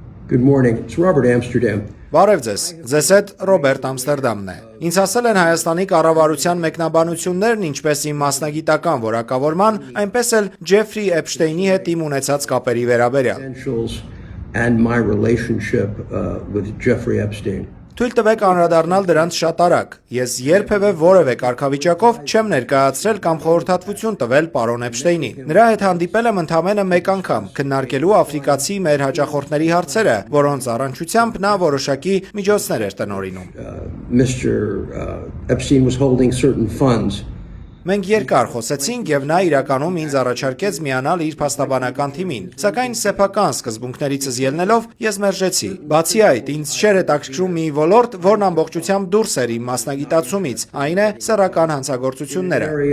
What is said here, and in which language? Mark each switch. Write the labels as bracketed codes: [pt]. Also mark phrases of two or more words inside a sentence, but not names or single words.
[en] Good morning. It's Robert Amsterdam. [hy] Բարև ձեզ, ձեզ հետ Ռոբերտ Ամստերդամն է։ Ինձ ասել են Հայաստանի կառավարության մեկնաբանություններն ինչպես իմ մասնագիտական որակավորման, այնպես էլ Ջեֆրի Էփշտեյնի հետ իմ ունեցած կապերի վերաբերյալ։ [en] And my relationship with Jeffrey Epstein. [hy] Թույլ տվեք անդրադառնալ դրանց շատ արագ։ Ես երբևէ որևէ կարգավիճակով չեմ ներկայացրել կամ խորհրդատվություն տվել պարոն Էփշտեյնին։ Նրա հետ հանդիպել եմ ընդամենը մեկ անգամ, քննարկելու աֆրիկացի մեր հաճախորդների հարցերը, որոնց առնչությամբ նա որոշակի միջոցներ էր տնօրինում։ [en] Mr. Epstein was holding certain funds. [hy] Մենք երկար խոսեցինք եւ նա իրականում ինձ առաջարկեց միանալ իր փաստաբանական թիմին, սակայն սեփական սկզբունքներիցս ելնելով ես մերժեցի։ Բացի այդ, ինձ չէր հետաքրքրում մի ոլորտ, որն ամբողջությամբ դուրս էր իմ մասնագիտացումից, այն է սեռական հանցագործությունները։